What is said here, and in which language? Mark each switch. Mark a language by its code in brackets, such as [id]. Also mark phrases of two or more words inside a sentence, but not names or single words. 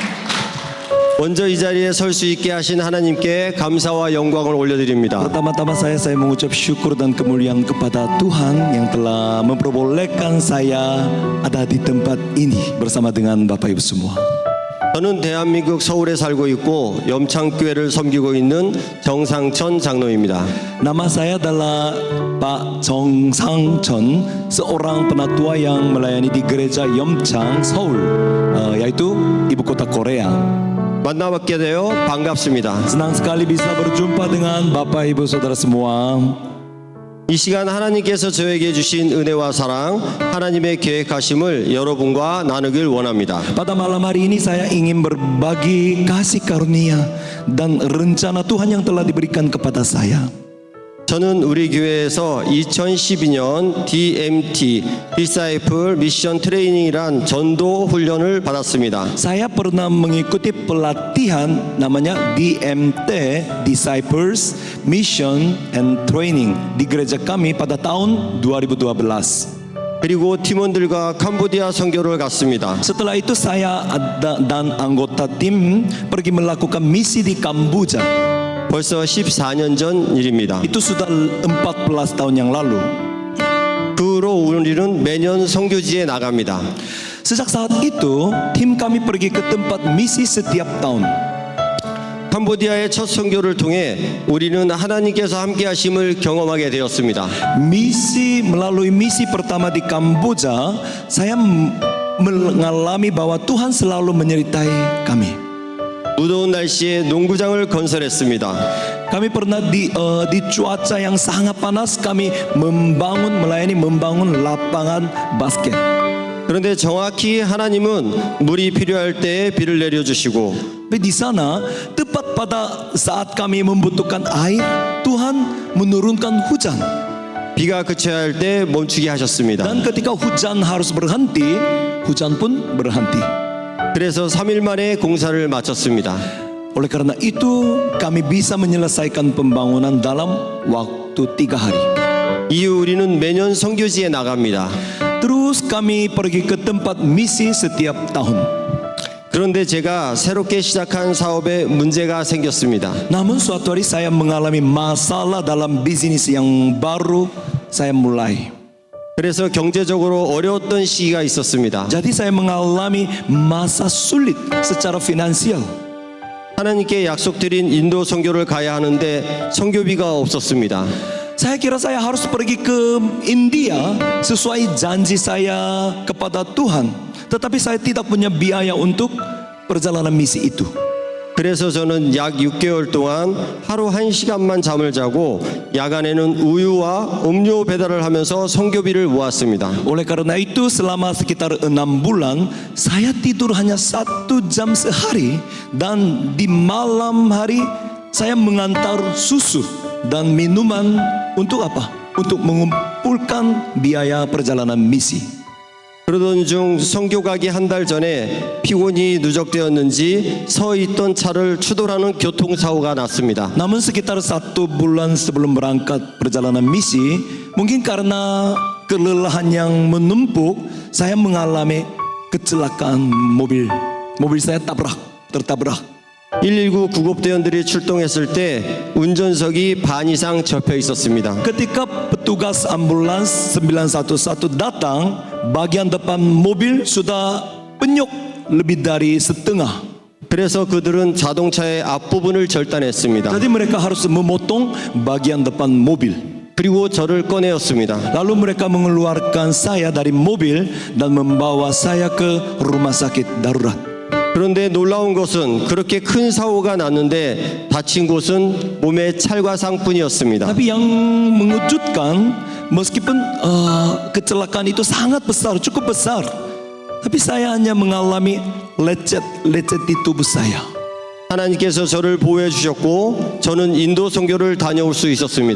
[ko] 먼저 이 자리에 설 수 있게 하신 하나님께 감사와 영광을 올려드립니다. [id] Pertama-tama saya mengucap syukur dan kemuliaan kepada Tuhan yang telah memperbolehkan saya ada di tempat ini bersama dengan Bapak Ibu semua. [ko] 저는 대한민국 서울에 살고 있고 염창교회를 섬기고 있는 정상천 장로입니다. [id] Nama saya adalah Pak Chong Sang Chon, seorang penatua yang melayani di gereja Yeomchang, Seoul, yaitu ibu kota Korea. [ko] 만나뵙게 되어 반갑습니다. [id] Senang sekali bisa berjumpa dengan Bapak Ibu Saudara semua. [ko] 이 시간 하나님께서 저에게 주신 은혜와 사랑, 하나님의 계획하심을 여러분과 나누길 원합니다. [id] Pada malam hari ini saya ingin berbagi kasih karunia dan rencana Tuhan yang telah diberikan kepada saya. [ko] 저는 우리 교회에서 2012년 DMT, [en] Disciple Mission Training [ko] 이란 전도 훈련을 받았습니다. [id] Saya pernah mengikuti pelatihan namanya DMT, [en] Disciples Mission and Training [id] di gereja kami pada tahun 2012. [ko] 그리고 팀원들과 캄보디아 선교를 갔습니다. [id] Setelah itu saya dan anggota tim pergi melakukan misi di Kamboja. [ko] 벌써 14년 전 일입니다. [id] Itu sudah 14 tahun yang lalu. [ko] 그 후로 우리는 매년 선교지에 나갑니다. [id] Sejak saat itu, tim kami pergi ke tempat misi setiap tahun. [ko] 캄보디아의 첫 선교를 통해 우리는 하나님께서 함께 하심을 경험하게 되었습니다. [id] Melalui misi pertama di Kamboja, saya mengalami bahwa Tuhan selalu menyertai kami. [ko] 무더운 날씨에 농구장을 건설했습니다. [id] Kami pernah di cuaca yang sangat panas, kami membangun lapangan basket. [ko] 그런데 정확히 하나님은 물이 필요할 때 비를 내려주시고 [id] Tapi di sana, tepat pada saat kami membutuhkan air, Tuhan menurunkan hujan. [ko] 비가 그쳐야 할 때 멈추게 하셨습니다. [id] Dan ketika hujan harus berhenti, hujan pun berhenti. [ko] 그래서 3일 만에 공사를 마쳤습니다. [id] Oleh karena itu, kami bisa menyelesaikan pembangunan dalam waktu 3 hari. [ko] 이후 우리는 매년 선교지에 나갑니다. [id] Terus kami pergi ke tempat misi setiap tahun. [ko] 그런데 제가 새롭게 시작한 사업에 문제가 생겼습니다. [id] Namun suatu hari saya mengalami masalah dalam bisnis yang baru saya mulai. [ko] 그래서 경제적으로 어려웠던 시기가 있었습니다. [id] Jadi saya mengalami masa sulit secara finansial. [ko] 하나님께 약속드린 인도 선교를 가야 하는데 선교비가 없었습니다. [id] Saya kira saya harus pergi ke India sesuai janji saya kepada Tuhan. Tetapi saya tidak punya biaya untuk perjalanan misi itu. [ko] 그래서 저는 약 6개월 동안 하루 1시간만 잠을 자고 야간에는 우유와 음료 배달을 하면서 선교비를 모았습니다. [id] Oleh karena itu selama sekitar 6 bulan saya tidur hanya 1 jam sehari. Dan di malam hari saya mengantar susu dan minuman untuk apa? Untuk mengumpulkan biaya perjalanan misi. [ko] 그러던 중 선교 가기 한 달 전에 피곤이 누적되었는지 서 있던 차를 추돌하는 교통사고가 났습니다. [id] Namun sekitar 1 bulan sebelum berangkat perjalanan misi, mungkin karena kelelahan yang menumpuk, saya mengalami kecelakaan mobil. Mobil saya tertabrak. [ko] 119 구급대원들이 출동했을 때 운전석이 반 이상 접혀 있었습니다. [id] Ketika petugas ambulans 911 datang, bagian depan mobil sudah penyok lebih dari setengah. [ko] 그래서 그들은 자동차의 앞부분을 절단했습니다. [id] Jadi mereka harus memotong bagian depan mobil. [ko] 그리고 저를 꺼내었습니다. [id] Lalu mereka mengeluarkan saya dari mobil dan membawa saya ke rumah sakit darurat. [ko] 그런데 놀라운 것은 그렇게 큰 사고가 났는데 다친 곳은 몸의 찰과상뿐이었습니다. [id] Tapi yang mengejutkan, meskipun kecelakaan itu sangat besar, cukup besar, tapi saya hanya mengalami lecet di tubuh saya. [ko] 하나님께서 저를 보호해 주셨고 저는 인도 선교를 다녀올 수 있었습니다.